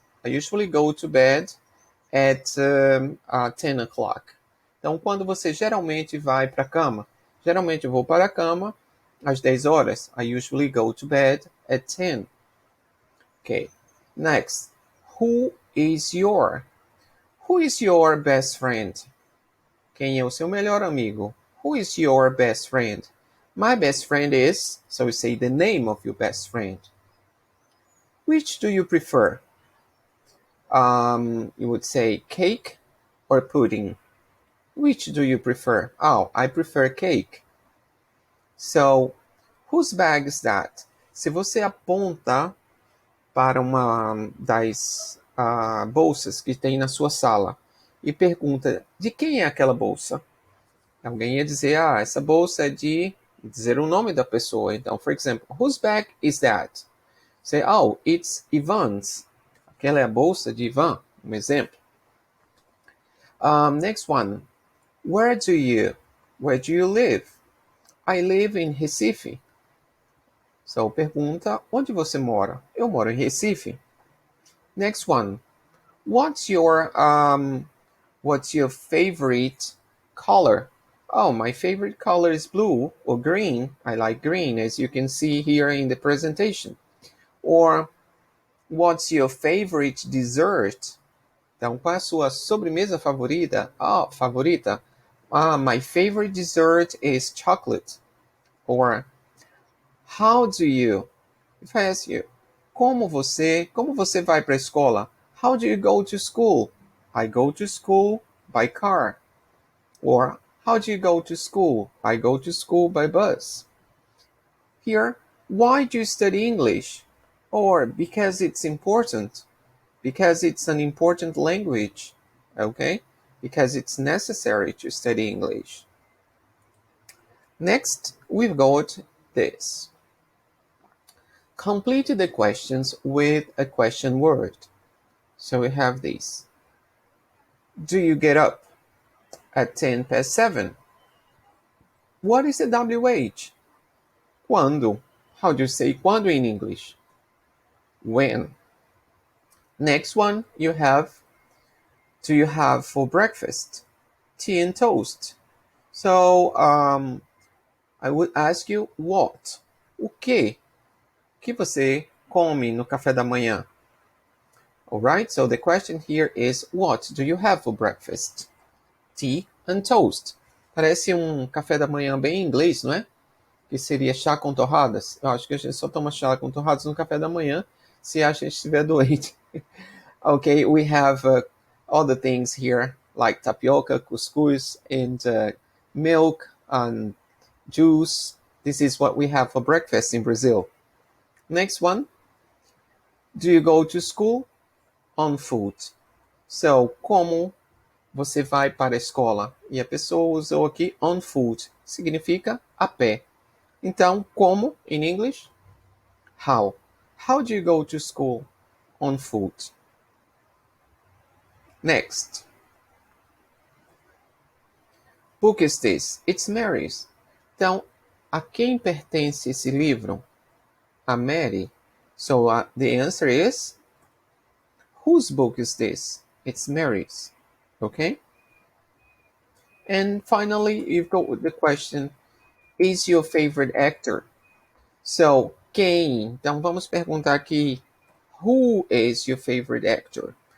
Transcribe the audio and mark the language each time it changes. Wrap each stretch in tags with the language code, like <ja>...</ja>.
<en>I usually go to bed at 10 o'clock.</en> <pt>Então, quando você geralmente vai para a cama? Geralmente eu vou para a cama às 10 horas.</pt> <en>I usually go to bed at 10. Okay. Next. Who is your? Who is your best friend?</en> <pt>Quem é o seu melhor amigo?</pt> <en>Who is your best friend? My best friend is, so we say the name of your best friend. Which do you prefer? You would say cake or pudding. Which do you prefer? Oh, I prefer cake. So, whose bag is that?</en> <pt>Se você aponta para uma das bolsas que tem na sua sala e pergunta de quem é aquela bolsa. Alguém ia dizer, essa bolsa é de dizer o nome da pessoa. Então,</pt> <en>for example, whose bag is that? Say, oh, it's Ivan's.</en> <pt>Aquela é a bolsa de Ivan, um exemplo.</pt> <en>Next one, where do you live? I live in Recife. So,</en> <pt>pergunta, onde você mora? Eu moro em Recife.</pt> <en>Next one, what's your favorite color? Oh, my favorite color is blue or green. I like green, as you can see here in the presentation. Or, what's your favorite dessert?</en> <pt>Então, qual é a sua sobremesa favorita? Favorita.</pt> <en>My favorite dessert is chocolate. Or, how do you? If I ask you,</en> <pt>como você vai para a escola?</pt> <en>How do you go to school? I go to school by car. Or, how do you go to school? I go to school by bus. Here, why do you study English? Or, because it's important. Because it's an important language. Okay? Because it's necessary to study English. Next, we've got this. Complete the questions with a question word. So we have these. Do you get up at 7:10? What is the WH?</en> <pt>Quando?</pt> <en>How do you say quando in English? When? Next one, you have, do you have for breakfast? Tea and toast. So, I would ask you what?</en> <pt>O que? O que você come no café da manhã?</pt> <en>Alright, so the question here is, what do you have for breakfast? Tea and toast.</en> <pt>Parece café da manhã bem inglês, não é? Que seria chá com torradas. Eu acho que a gente só toma chá com torradas no café da manhã se a gente estiver doente.</pt> <en>Okay, we have other things here like tapioca, couscous, and milk and juice. This is what we have for breakfast in Brazil. Next one. Do you go to school? On foot.</en> <pt>So, como você vai para a escola? E a pessoa usou aqui</pt> <en>on foot.</en> <pt>Significa a pé. Então, como,</pt> <en>in English? How. How do you go to school? On foot. Next. Book is this? It's Mary's.</en> <pt>Então, a quem pertence esse livro? A Mary.</pt> <en>So, the answer is, whose book is this? It's Mary's. Okay? And finally, you've got the question, is your favorite actor? So,</en> <pt>quem? Então, vamos perguntar aqui,</pt> <en>who is your favorite actor?</en>